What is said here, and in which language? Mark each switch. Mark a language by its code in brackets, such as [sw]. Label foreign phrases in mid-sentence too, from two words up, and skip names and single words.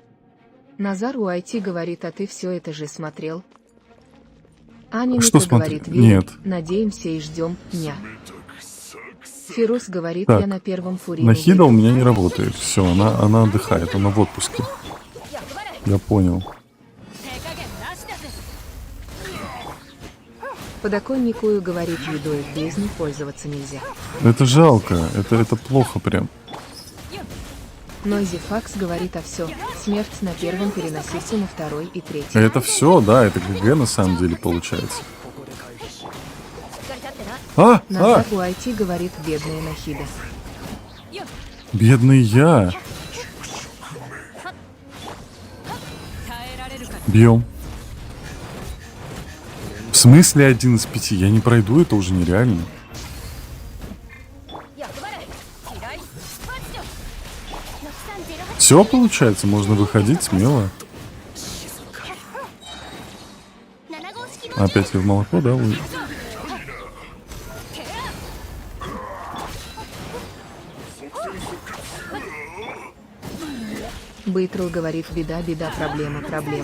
[ru] Назар Уайти говорит, а ты все это же смотрел. Аня Что Ника смотреть? говорит, верим, Нет. надеемся и ждем дня. Фирус говорит, Так, я на первом фурине. Нахида у выйду. меня не работает. Все, она отдыхает, она в отпуске. Я понял. [ja] 手加減なしだぜ。 [ru] Подоконникую говорит, едой в бездне пользоваться нельзя. Это жалко, это плохо прям. Нойзи Факс говорит, а все. Смерть на первом переносится на второй и третий. Это все, да, это ГГ на самом деле получается. [ja] しっかり立ってな。 [ru] Назад у IT говорит, бедная Нахида. Бедный я. [ja] 耐えられるか。 [ru] Бьем. В смысле 1 из 5? Я не пройду, это уже нереально. 役払い。左。パッチョ。6308。 Все получается, можно выходить смело. [ja] 7 号式の [ru] Опять я в молоко, да? Вы- Бейтрл говорит, беда, беда, проблема, проблема.